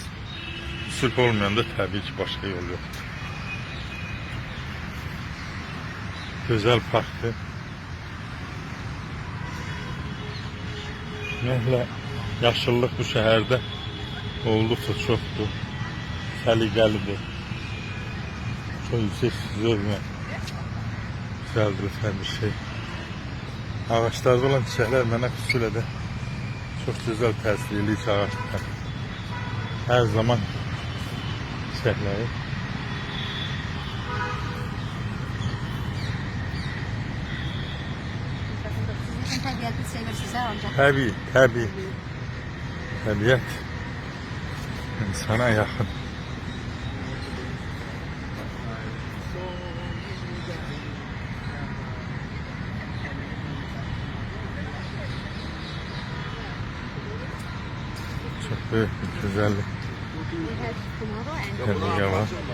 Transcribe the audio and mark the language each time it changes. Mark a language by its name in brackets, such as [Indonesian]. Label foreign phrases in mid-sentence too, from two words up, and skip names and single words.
[Azerbaijani] Sülh olmayanda təbii ki, başqa yol yoxdur. Gözəl parkdır. Ümumiyyətlə, yaşıllıq bu şəhərdə olduqca çoxdur. Səliqəlidir. [Turkish] Çok yüksek zövqlə güzeldir bir şey. Ağaçlarda olan çiçekler [Azerbaijani] mənə xüsusilə də [Turkish] çok güzel [Azerbaijani] təsir edir ki, [Turkish] ağaçlar her zaman çiçekləri. [Azerbaijani] Sizin təbiəti sevirsiniz ha ancaq? Təbii. Təbiət insana yaxın. [Turkish] Çok büyük bir güzellik. Tehlike var.